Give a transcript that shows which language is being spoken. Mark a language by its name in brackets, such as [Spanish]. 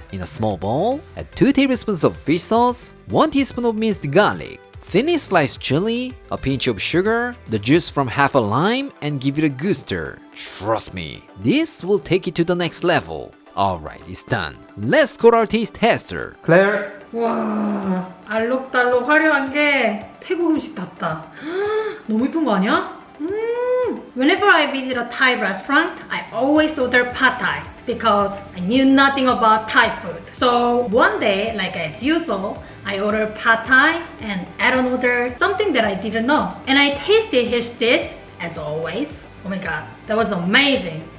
[English] In a small bowl, add 2 tablespoons of fish sauce, 1 teaspoon of minced garlic, thinly sliced chili, a pinch of sugar, the juice from half a lime, and give it a good stir. Trust me, this will take it to the next level. Alright, it's done. Let's go to our taste tester. Claire. [Korean] 와, 알록달록 화려한 게 태국 음식답다. 너무 이쁜 거 아니야? [English] Whenever I visit a Thai restaurant, I always order pad Thai because I knew nothing about Thai food. So one day, like as usual, I ordered pad Thai and Aaron ordered something that I didn't know. And I tasted his dish as always. Oh my god, that was amazing.